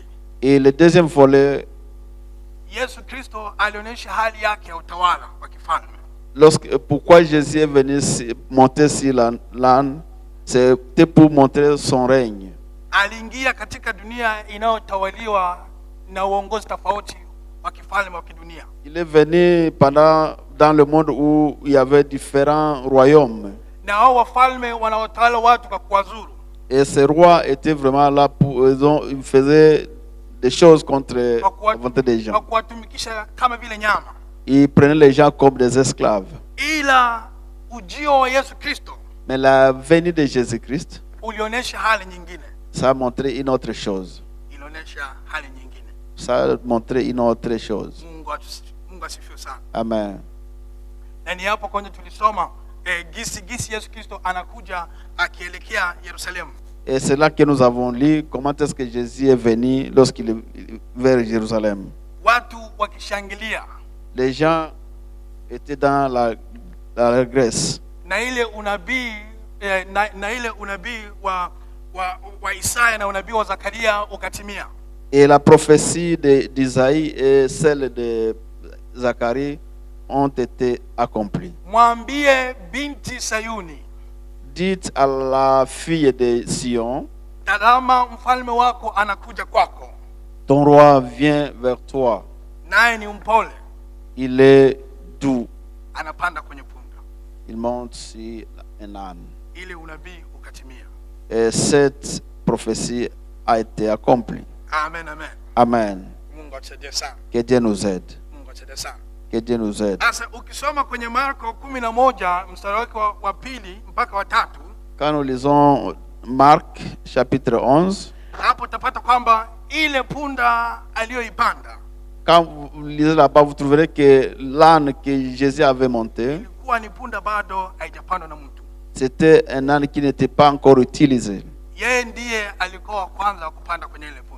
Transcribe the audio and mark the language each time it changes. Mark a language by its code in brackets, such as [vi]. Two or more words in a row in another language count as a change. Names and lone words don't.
[fr] Et le deuxième volet, [sw] Yesu Kristo alionyesha hali yake ya utawala wa kifalme. [fr] Pourquoi Jésus est venu monter sur l'âne, c'était pour montrer son règne. [sw] Aliingia katika dunia inayotawaliwa na uongozi tofauti wa kifalme wa kidunia. [fr] Il est venu dans le monde où il y avait différents royaumes. [sw] Na hao wafalme wanaotawala watu kwa kuwazuru. [fr] Et ces rois étaient vraiment là pour ils faisaient des choses contre la volonté des gens. [sw] Kuwatumikisha kama vile nyama. [fr] Ils prenaient les gens comme des esclaves. [sw] Ila ujio wa Yesu Kristo, [fr] mais la venue de Jésus-Christ, [sw] ulionyesha hali nyingine. [fr] Ça a montré une autre chose. [sw] Ilionyesha hali nyingine. [fr] Ça a montré une autre chose. [sw] Mungu asifiwe sana. Amen. Na ni hapo kwenye tulisoma gisi Yesu Kristo anakuja akielekea Yerusalemu. [fr] Et c'est là que nous avons lu comment est-ce que Jésus est venu lorsqu'il est vers Jérusalem. [sw] Watu wakishangilia. [fr] Les gens étaient dans la Grèce. [sw] Na ile unabii wa Isaya na unabii wa Zakaria ukatimia. [fr] Et la prophétie d'Isaïe et celle de Zacharie ont été accomplies. [sw] Mwambie binti Sayuni. [fr] Dites à la fille de Sion, [sw] tazama mfalme wako anakuja kwako. [fr] Ton roi vient vers toi. [sw] Naye ni mpole. [fr] Il est doux. [sw] Anapanda kwenye punda. [fr] Il monte sur un âne. [sw] Ile unabii ukatimia. [fr] Et cette prophétie a été accomplie. Amen, amen. Amen. [sw] Mungu atusaidie sana. [fr] Que Dieu nous aide. [sw] Mungu atusaidie sana. [fr] Que Dieu nous aide. [sw] Sasa ukisoma kwenye Marko 11 mstari wake wa pili mpaka wa 3. [fr] Quand nous lisons Marc chapitre 11, [sw] hapo utapata kwamba ile punda aliyoipanda. [fr] Quand vous lisez là-bas, vous trouverez que l'âne que Jésus avait monté, [sw] ilikuwa ni punda bado haijapandwa na mtu. [fr] C'était un âne qui n'était pas encore utilisé. [sw] Yeye ndiye alikuwa kwanza kupanda kwenye ile punda.